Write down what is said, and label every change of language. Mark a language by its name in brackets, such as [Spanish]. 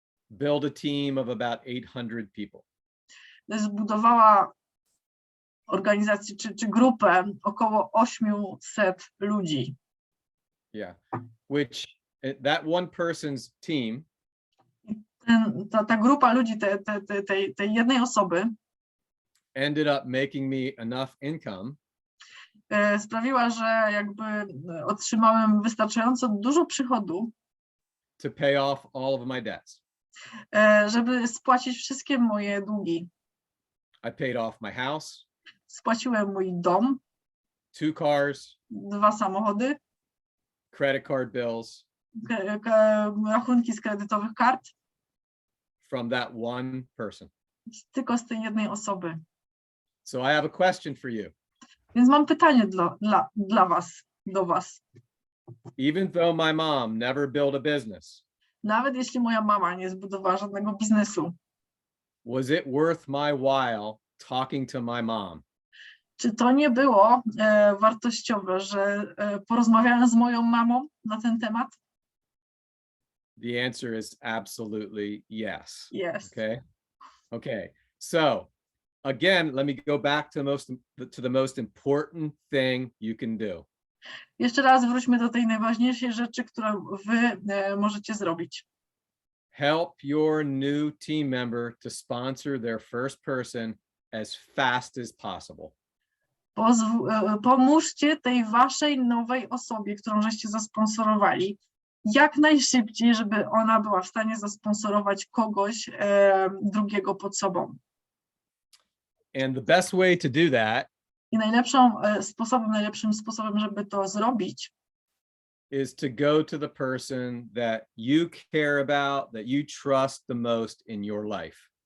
[English] build a team of about 800 people. [Polish] Zbudowała organizację czy grupę około 800 ludzi. [English] Yeah, which that one person's team, [Polish] Ta grupa ludzi, tej jednej osoby [English] ended up making me enough income [Polish] sprawiła, że jakby otrzymałem wystarczająco dużo przychodu, [English] to pay off all of my debts. [Polish] żeby spłacić wszystkie moje długi. [English] I paid off my house, [Polish] Spłaciłem mój dom, [English] 2 cars, [Polish] 2 samochody, [English] credit card bills [Polish] rachunki z kredytowych kart, [English] from that one person. [Polish] tylko z tej jednej osoby. [English] So I have a question for you. [Polish] Więc mam pytanie dla was, do was. [English] Even though my mom never built a business, [Polish] Nawet jeśli moja mama nie zbudowała żadnego biznesu, [English] was it worth my while talking to my mom? [Polish] czy to nie było wartościowe, że porozmawiałem z moją mamą na ten temat? [English] The answer is absolutely yes. Yes. Okay. So again, let me go back to the most important thing you can do. [Polish] Jeszcze raz wróćmy do tej najważniejszej rzeczy, którą wy możecie zrobić. [English] Help your new team member to sponsor their first person as fast as possible. [Polish] Pomóżcie tej waszej nowej osobie, którą żeście zasponsorowali, jak najszybciej, żeby ona była w stanie zasponsorować kogoś drugiego pod sobą. [English] And the best way to do that [Polish] I najlepszym sposobem, żeby to zrobić, [English] is to go to the person that you care about, that you trust the most in your life.